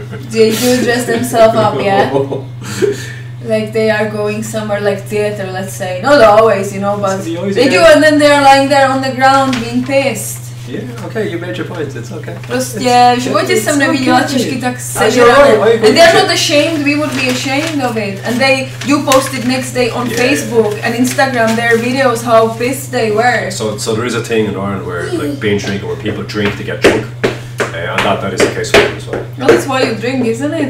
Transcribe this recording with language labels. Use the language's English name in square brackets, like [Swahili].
[English] They do dress themselves up, yeah. Like they are going somewhere, like theater, let's say. Not always, you know, but they do, and then they are lying there on the ground being pissed. Yeah, okay, you made your point, it's okay. [Czech] Prostě v životě jsem neviděla Češky tak sežrané. [English] And they're not ashamed, we would be ashamed of it. And they do post it next day on Facebook and Instagram, their videos, how pissed they were. So there is a thing in Ireland where, like, binge drinking, where people drink to get drunk. And that is the case for them as well. Well, that's why you drink, isn't it?